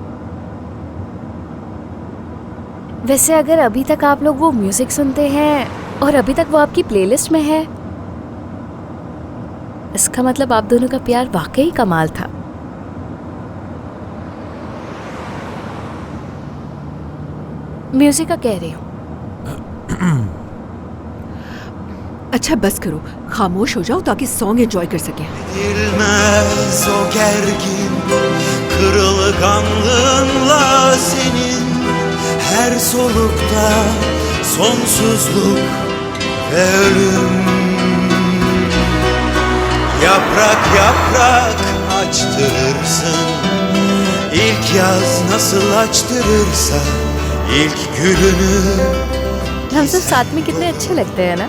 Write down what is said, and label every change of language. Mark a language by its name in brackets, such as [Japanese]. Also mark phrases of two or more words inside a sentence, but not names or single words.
[Urdu] ویسے اگر ابھی تک آپ لوگ وہ میوزک سنتے ہیں اور ابھی تک وہ آپ کی پلے لسٹ میں ہے، اس کا مطلب آپ دونوں کا پیار واقعی کمال تھا. میوزک کا کہہ رہی ہوں. اچھا بس کرو، خاموش ہو جاؤ تاکہ [English] song enjoy [Urdu] کر سکے. [Turkish] Bilmez o gergin kırılganlığınla senin her solukta sonsuzluk ve ölüm. Yaprak yaprak açtırırsın, ilk yaz nasıl açtırırsa ilk gülünü. [Urdu] ہم سب ساتھ میں کتنے اچھے لگتے ہیں نا.